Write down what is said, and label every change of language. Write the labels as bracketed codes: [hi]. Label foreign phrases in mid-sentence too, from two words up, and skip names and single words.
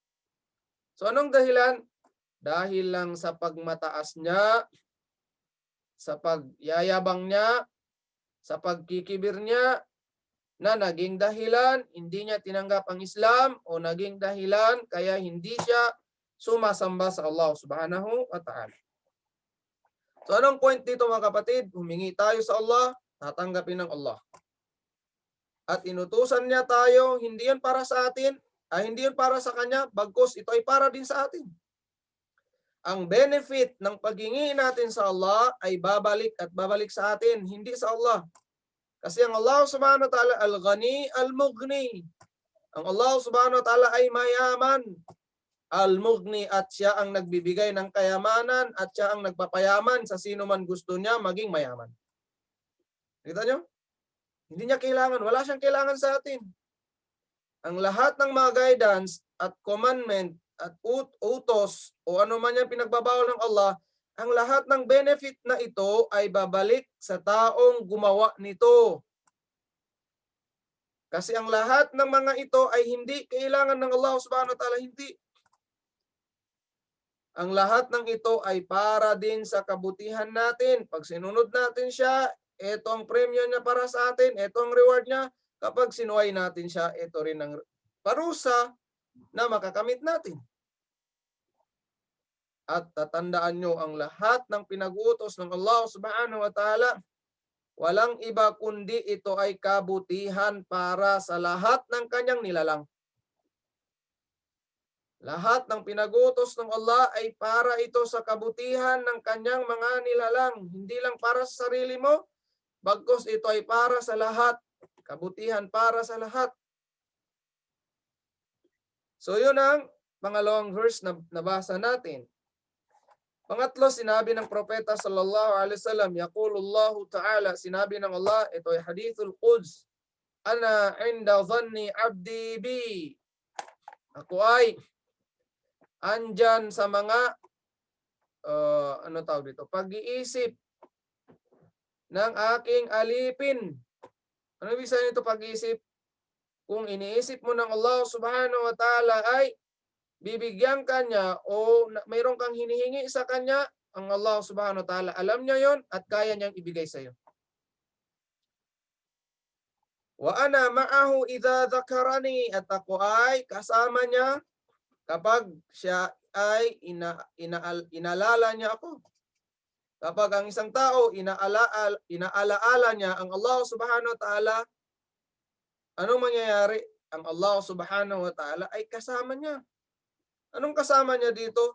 [tl] So anong dahilan? Dahil lang sa pagmataas niya sa pagyayabang niya, sa pagkikibir niya, na naging dahilan hindi niya tinanggap ang Islam o naging dahilan kaya hindi siya sumasamba sa Allah [ar] سبحانه وتعالى. [tl] So anong point dito mga kapatid? Humingi tayo sa Allah, tatanggapin ng Allah. At inutusan niya tayo, hindi yun para sa atin, hindi yun para sa kanya, bagkus ito ay para din sa atin. Ang benefit ng paghingi natin sa Allah ay babalik at babalik sa atin, hindi sa Allah. Kasi ang [ar] Allah سبحانه وتعالى الغني المغني. [tl] Ang Allah [ar] سبحانه وتعالى [tl] ay mayaman. Al-Mughni, at siya ang nagbibigay ng kayamanan at siya ang nagpapayaman sa sino man gusto niya maging mayaman. Kita nyo? Hindi niya kailangan, wala siyang kailangan sa atin. Ang lahat ng mga guidance at commandment at utos o ano man yung pinagbabawal ng Allah, ang lahat ng benefit na ito ay babalik sa taong gumawa nito. Kasi ang lahat ng mga ito ay hindi kailangan ng Allah [ar] سبحانه وتعالى, [tl] hindi. Ang lahat ng ito ay para din sa kabutihan natin. Pag sinunod natin siya, ito ang premyo niya para sa atin, ito ang reward niya. Kapag sinuway natin siya, ito rin ang parusa na makakamit natin. At tatandaan nyo, ang lahat ng pinag-utos ng Allah [ar] سبحانه وتعالى, [tl] walang iba kundi ito ay kabutihan para sa lahat ng kanyang nilalang. Lahat ng pinag-utos ng Allah ay para ito sa kabutihan ng kanyang mga nilalang. Hindi lang para sa sarili mo, bagkus ito ay para sa lahat. Kabutihan para sa lahat. So yun ang pangalawang verse na nabasa natin. Pangatlo, sinabi ng propeta [ar] صلى الله عليه وسلم يقول الله تعالى, [tl] sinabi ng Allah, ito ay [ar] الحديث القدسي, أنا عند ظن عبدي بي. [tl] Ako ay andyan sa mga pag-iisip ng aking alipin. Ano ibig sabihin ito pag-iisip? Kung iniisip mo ng Allah [ar] سبحانه وتعالى [tl] ay bibigyan ka niya o mayroon kang hinihingi sa kanya, ang Allah [ar] سبحانه وتعالى [tl] alam niya yon at kaya niyang ibigay sa iyo. [ar] وأنا معه إذا ذكرني, [tl] at ako ay kasama niya kapag siya ay inaalala niya ako. Kapag ang isang tao inaalaala niya ang Allah [ar] سبحانه وتعالى, [tl] anong mangyayari? Ang Allah [ar] سبحانه وتعالى [tl] ay kasama niya. Anong kasama niya dito?